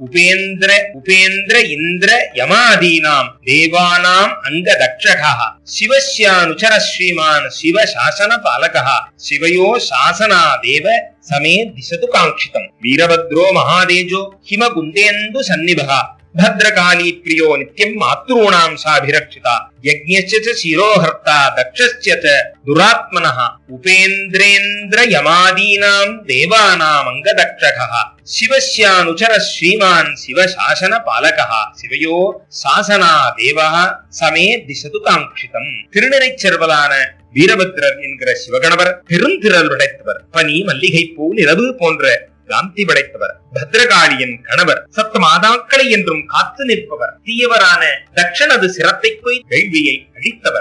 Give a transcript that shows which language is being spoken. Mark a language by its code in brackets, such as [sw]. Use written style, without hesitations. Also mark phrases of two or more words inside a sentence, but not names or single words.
[sa] उपेन्द्र इन्द्र यमादीनां देवानां अङ्गदक्षकः शिवस्यानुचर श्रीमान् शिव शासन पालकः शिवयोः शासनादेव समे दिशतु काङ्क्षितम्. वीरभद्रो महातेजो हिम कुन्देन्दु सन्निभका भद्रकाली प्रियो नित्यं मातॄणां साभिरक्षिता यज्ञस्य च शिरोहर्ता दक्षस्य च दुरात्मनः उपेन्द्रेन्द्र यमादीनां देवानाम् अंगदक्षकः शिवस्यानुचर श्रीमान् शिव शासन पालकः शिवयो सासना देवः समे दिशतु कांक्षितम्. [ta] திருநிறைச்செல்வரான வீரபத்ரர் என்கிற சிவகணவர் பெருந்திரள் உடைத்தவர். பனி மல்லிகை பூ நிலவு போன்ற காந்தி படைத்தவர். பத்ரகாளியின் கணவர். சப்த மாதாக்களை என்றும் காத்து நிற்பவர். தீயவரான தக்ஷனது சிரத்தை போய் வேள்வியை அழித்தவர்.